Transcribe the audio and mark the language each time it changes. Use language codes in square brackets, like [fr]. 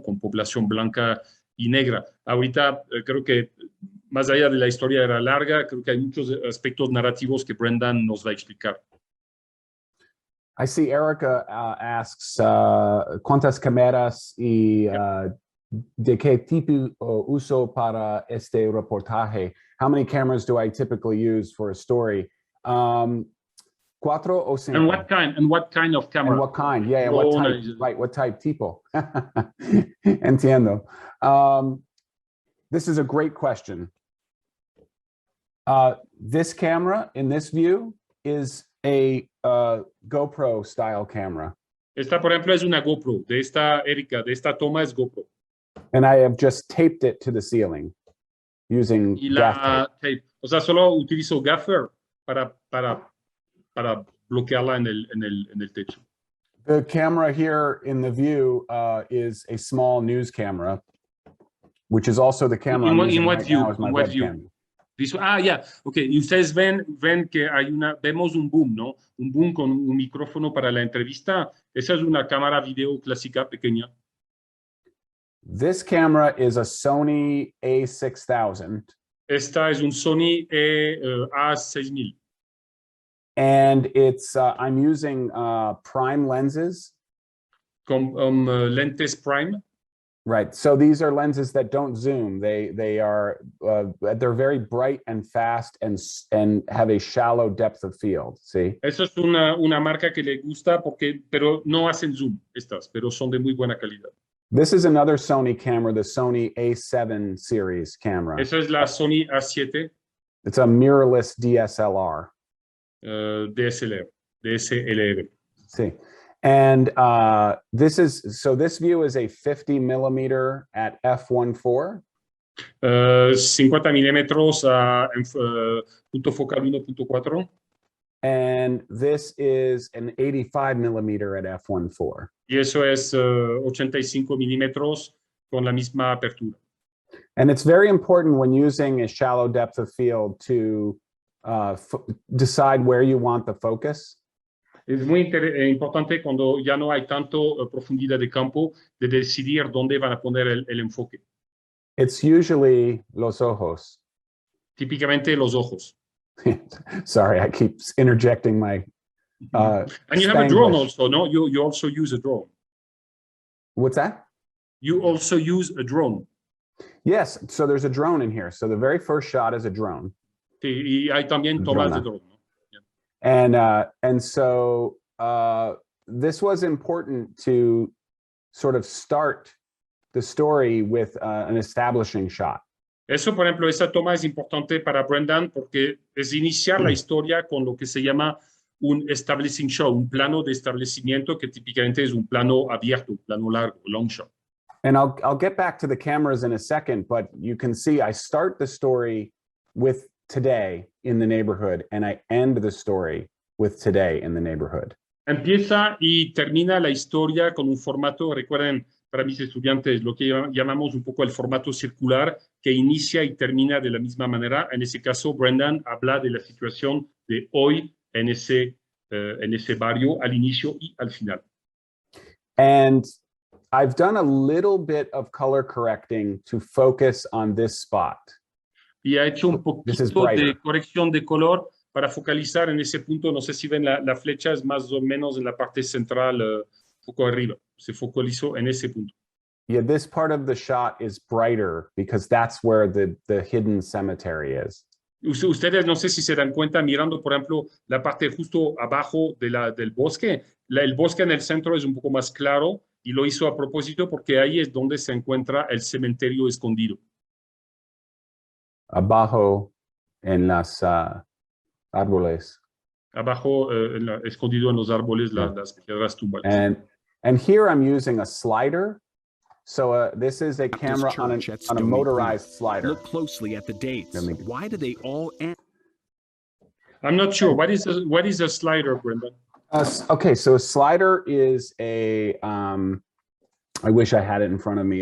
[es] Con población blanca y negra. Ahorita creo que más allá de la historia era larga, creo que hay muchos aspectos narrativos que Brendan nos va a explicar. [en] I see Erica asks, [es] ¿cuántas cámaras y de qué tipo uso para este reportaje? [en] How many cameras do I typically use for a story? [es] Cuatro o cinco? [en] And what kind of camera? And what kind? Yeah, what type? Right, what type? [es] Tipo. Entiendo. [en] This is a great question. This camera in this view is a GoPro style camera. [es] Esta, por ejemplo, es una GoPro. De esta, Erika, de esta toma es GoPro. [en] And I have just taped it to the ceiling using gaff tape. [es] O sea, solo utilizo gaffer para bloquearla en el techo. [en] The camera here in the view is a small news camera, which is also the camera I'm using right now as my webcam. [es] Ya, ok. Y ustedes ven que vemos un boom, ¿no? Un boom con un micrófono para la entrevista. Esa es una cámara video clásica pequeña. [en] This camera is a Sony A6000. [es] Esta es un Sony A6000. [en] And it's, I'm using prime lenses. [es] Con lentes prime. [en] Right. So these are lenses that don't zoom. They are they're very bright and fast and have a shallow depth of field. See. [es] Eso es una marca que le gusta pero no hacen zoom estas, pero son de muy buena calidad. [en] This is another Sony camera, the Sony A7 series camera. [es] Esa es la Sony A7. [en] It's a mirrorless DSLR. DSLR. [es] Sí. [en] And this view is a 50 millimeter at f1.4. [es] 50 milímetros a punto focal 1.4. [en] And this is an 85 millimeter at f1.4. [es] Y eso es 85 milímetros con la misma apertura. [en] And it's very important when using a shallow depth of field to decide where you want the focus. [es] Es muy importante cuando ya no hay tanto profundidad de campo de decidir dónde van a poner el enfoque. [en] It's usually [es] los ojos. Típicamente los ojos. [en] Sorry, I keep interjecting my and you have a drone also, no? You also use a drone. What's that? You also use a drone. Yes, so there's a drone in here. So the very first shot is a drone. [es] Sí, y hay también tomas de drone. [en] And so this was important to sort of start the story with an establishing shot. [es] Eso, por ejemplo, esa toma es importante para Brendan porque es iniciar la historia con lo que se llama un establishing shot, un plano de establecimiento que típicamente es un plano abierto, un plano largo, long shot. [en] And I'll get back to the cameras in a second, but you can see I start the story with today in the neighborhood, and I end the story with today in the neighborhood. [es] Empieza y termina la historia con un formato, recuerden, para mis estudiantes, lo que llamamos un poco el formato circular, que inicia y termina de la misma manera. En ese caso, Brendan habla de la situación de hoy en ese barrio, al inicio y al final. [en] And I've done a little bit of color correcting to focus on this spot. [es] Y ha hecho un poquito de corrección de color para focalizar en ese punto. No sé si ven la flecha, es más o menos en la parte central, un poco arriba. Se focalizó en ese punto. [en] Yeah, this part of the shot is brighter because that's where the hidden cemetery is. [es] Ustedes no sé si se dan cuenta mirando, por ejemplo, la parte justo abajo del bosque. El bosque en el centro es un poco más claro y lo hizo a propósito porque ahí es donde se encuentra el cementerio escondido. Abajo en las árboles. Abajo, escondido en los árboles, las piedras tumbales. [en] And here I'm using a slider. So this is a camera on a motorized slider. Look closely at the dates. Why do they all end? I'm not sure. What is a slider, Brendan? Okay, so a slider is a, I wish I had it in front of me.